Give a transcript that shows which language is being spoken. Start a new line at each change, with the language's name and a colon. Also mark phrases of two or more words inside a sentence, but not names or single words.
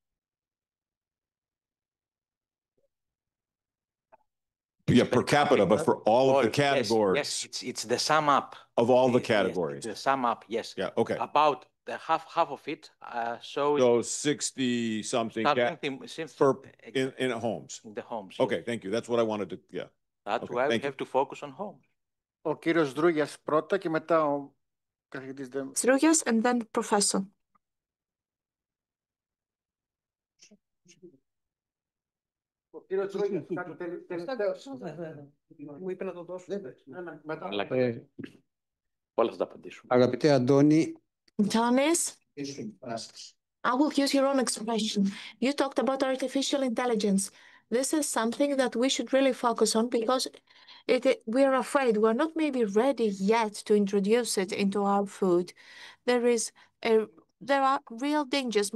English: Yeah, per capita, but for all of the categories. Yes, it's the sum up of all the categories. Yes, the sum up, yes. Yeah, okay. About the half of it. So 60 something in homes. In the homes. Okay, yes. thank you. That's what I wanted to. Yeah. That's Okay, why we thank you. have to focus on homes.
Greek: Ο κύριος Δρούγιας πρώτα και μετά ο καθηγητής Δέμος.
English: Drougias and then Professor.
Greek: Ο κύριος Δρούγιας, κάτι τελευταίος. Μου είπε να το δώσω. Μετά. Όλα θα τα απαντήσουμε. Αγαπητέ Αντώνη,
English: Antonis, I will use your own expression. You talked about artificial intelligence. This is something that we should really focus on because we are afraid we're not maybe ready yet to introduce it into our food. There are real dangers.